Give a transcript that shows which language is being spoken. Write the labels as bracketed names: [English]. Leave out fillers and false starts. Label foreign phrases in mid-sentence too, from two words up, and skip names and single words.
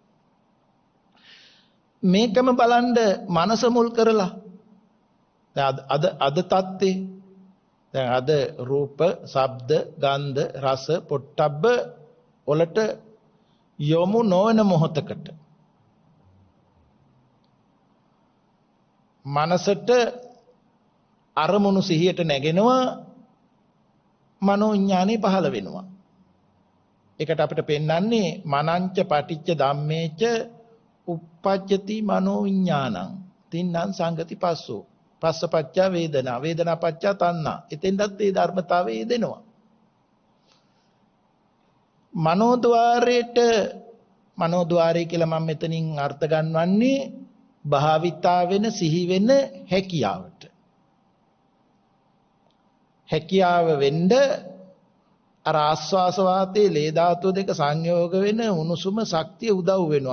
[Sinhala] මේකම බලන්න මනස මුල් කරලා අද තත්ත්වේ දැන් අද රූප, ශබ්ද, ගන්ධ, රස, පොට්ටබ්බ වලට යොමු නොවන මොහොතකට මනසට අරමුණු සිහියට නැගෙනවා මනෝ විඥානෙ පහළ වෙනවා. ඒකට අපිට පෙන්වන්නේ [Pali] මනංච පටිච්ච ධම්මේච uppajjati මනෝ විඥානං තින්නම් සංගති පස්සෝ පස්සපච්චා වේදනා වේදනා පච්චා තණ්හා. [Sinhala] එතෙන්ටත් ඒ ධර්මතාවය යෙදෙනවා. මනෝද්වාරය කියලා මම මෙතනින් අර්ථ ගන්නවන්නේ භාවිතා වෙන සිහි වෙන හැකියාවට. හැකියාව වෙන්න අර ආස්වාස වාතයේ ලේ ධාතුව දෙක සංයෝග වෙන උණුසුම ශක්තිය උදව් වෙනවා.